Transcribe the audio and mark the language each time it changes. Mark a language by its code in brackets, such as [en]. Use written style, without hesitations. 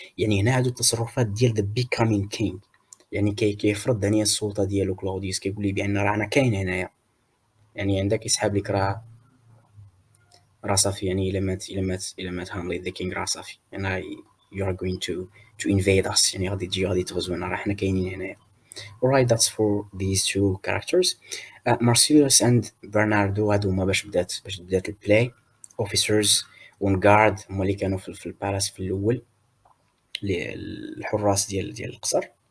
[ar] يعني هنا هادو التصرفات ديال ذا بيكامين كينغ، يعني كيفرض عليا السلطه ديالو كلوديوس، كيقول لي بان راه انا كاين هنايا، يعني عندك يسحب لك راه صافي، يعني الا مات هامليت ذا كينغ راه صافي، يعني [en] you are going to invade us، [ar] يعني غادي تغزونا، راه حنا كاينين هنايا. [en] Alright, that's for these two characters. [ar] Marcellus and Bernardo هادو هما باش بدات البلاي. [en] Officers on guard [ar] هما اللي كانوا في البالاس في الاول، الحراس ديال القصر.